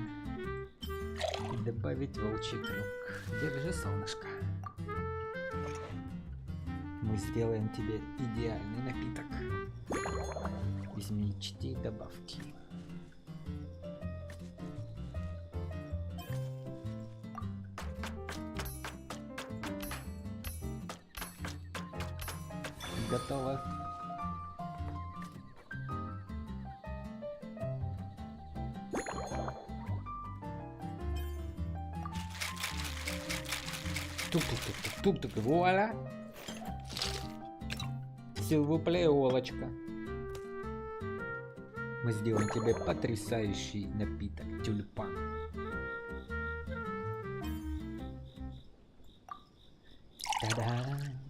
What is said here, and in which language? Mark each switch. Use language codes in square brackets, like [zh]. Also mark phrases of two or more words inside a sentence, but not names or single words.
[ru] И добавить волчий крюк. Держи, солнышко. Мы сделаем тебе идеальный напиток. Измельчите и добавки. Готово. Тук-тук-тук-тук-тук, вуаля! Силвуплей, Олочка. Мы сделаем тебе потрясающий напиток, тюльпан. Та-да!